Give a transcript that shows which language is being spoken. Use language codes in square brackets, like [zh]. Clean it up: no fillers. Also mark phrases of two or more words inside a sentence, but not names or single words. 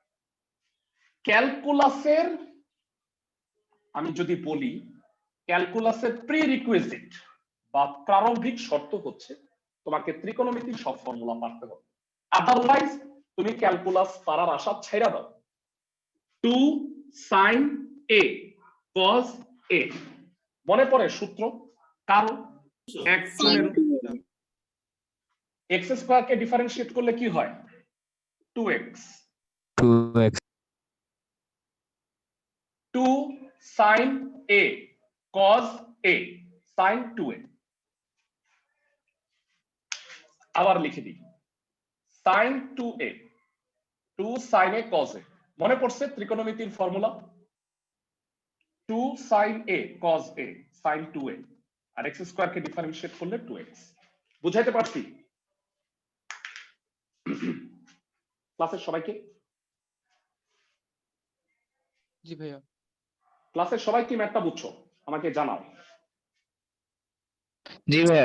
[bn] ক্যালকুলাসের আমি যদি বলি, ক্যালকুলাসের প্রিরিকুইজিট বা প্রারম্ভিক শর্ত হচ্ছে তোমাকে ত্রিকোণমিতির সব ফর্মুলা পারতে হবে, আদারওয়াইজ তুমি ক্যালকুলাস পারার আশা ছেড়ে দাও। 2 sin a cos a মনে পড়ে সূত্র? কারণ x স্কয়ার কে ডিফারেন্সিয়েট করলে কি হয়? 2x 2x 2 sin a cos a sin 2a। আবার লিখে দিই, sin 2a 2 sin a cos a। মনে পড়ছে ত্রিকোণমিতির ফর্মুলা? 2 sin a cos a sin 2a, আর x স্কয়ার কে ডিফারেন্সিয়েট করলে 2x। বুঝাইতে পারছি ক্লাসের সবাইকে? জি ভাইয়া। ক্লাসের সবাই কি ম্যাথটা বুঝছো? আমাকে জানাও। জি ভাইয়া।